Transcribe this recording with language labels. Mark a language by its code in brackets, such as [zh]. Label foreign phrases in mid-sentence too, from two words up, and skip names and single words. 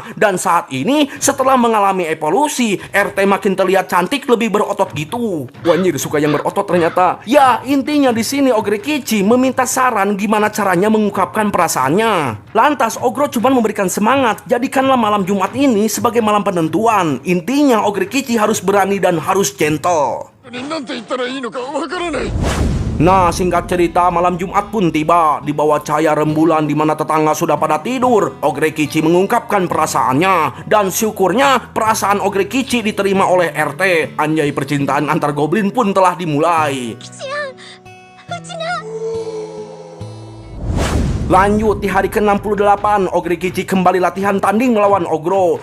[id] Dan saat ini setelah mengalami evolusi, RT makin terlihat cantik, lebih berotot gitu. Wanjir, suka yang berotot ternyata. Ya, intinya di sini Ogre Kichi meminta saran gimana caranya mengungkapkan perasaannya. Lantas Ogro cuma memberikan semangat, jadikanlah malam Jumat ini sebagai malam penentuan. Intinya Ogre Kichi harus berani dan harus gentle. [ja] なんて言ったらいいのかわからない。 [id] Nah, singkat cerita, malam Jumat pun tiba. Di bawah cahaya rembulan di mana tetangga sudah pada tidur, Ogre Kichi mengungkapkan perasaannya. Dan syukurnya, perasaan Ogre Kichi diterima oleh RT. Anjay, percintaan antar goblin pun telah dimulai. Lanjut di hari ke-68, Ogre Kichi kembali latihan tanding melawan Ogro.